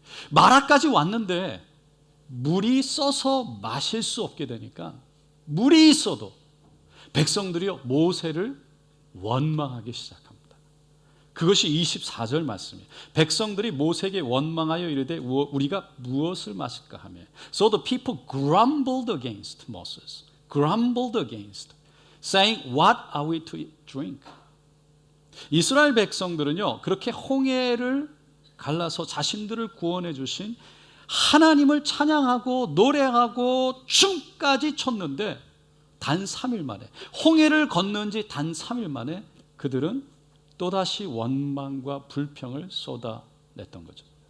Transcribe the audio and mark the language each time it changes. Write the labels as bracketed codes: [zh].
[ko] 마라까지 왔는데 물이 써서 마실 수 없게 되니까 물이 있어도 백성들이요 모세를 원망하기 시작합니다. 그것이 24절 말씀이에요. 백성들이 모세에게 원망하여 이르되 우리가 무엇을 마실까 하며 [en] So the people grumbled against Moses. Grumbled against. Saying, what are we to drink? [ko] 이스라엘 백성들은요 그렇게 홍해를 갈라서 자신들을 구원해 주신 하나님을 찬양하고 노래하고 춤까지 췄는데 단 3일 만에 홍해를 건넌 지 단 3일 만에 그들은 또다시 원망과 불평을 쏟아냈던 거죠.